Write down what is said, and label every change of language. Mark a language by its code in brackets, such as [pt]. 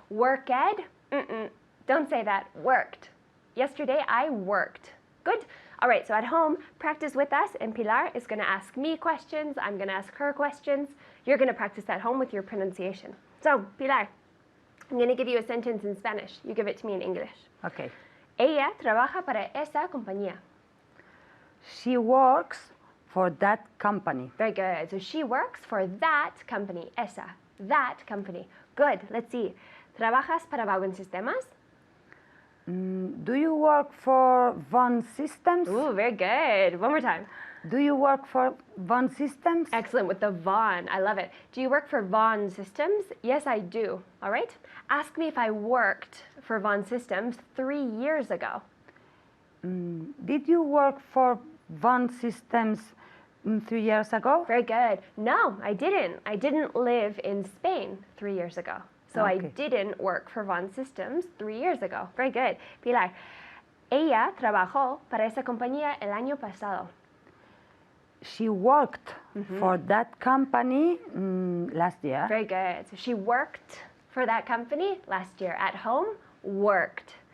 [en] Worked? Don't say that. Worked. Yesterday I worked. Good. All right, so at home, practice with us, and Pilar is going to ask me questions. I'm going to ask her questions. You're going to practice at home with your pronunciation. So, Pilar, I'm going to give you a sentence in Spanish. You give it to me in English. Okay. [es] Ella trabaja para esa compañía. [en] She works for that company. Very good. So she works for that company. Esa. That company. Good. Let's see. [es] ¿Trabajas para Vaughan Sistemas? [en] Do you work for Vaughan Systems? Ooh, very good. One more time. Do you work for Vaughan Systems? Excellent with the Vaughan. I love it. Do you work for Vaughan Systems? Yes, I do. All right. Ask me if I worked for Vaughan Systems 3 years ago. Did you work for Vaughan Systems 3 years ago? Very good. No, I didn't. I didn't live in Spain 3 years ago. So I Okay. didn't work for Vaughan Systems 3 years ago. Very good. [es] Pilar, ella trabajó para esa compañía el año pasado. [en] She worked for that company last year. Very good. So she worked for that company last year. At home, worked.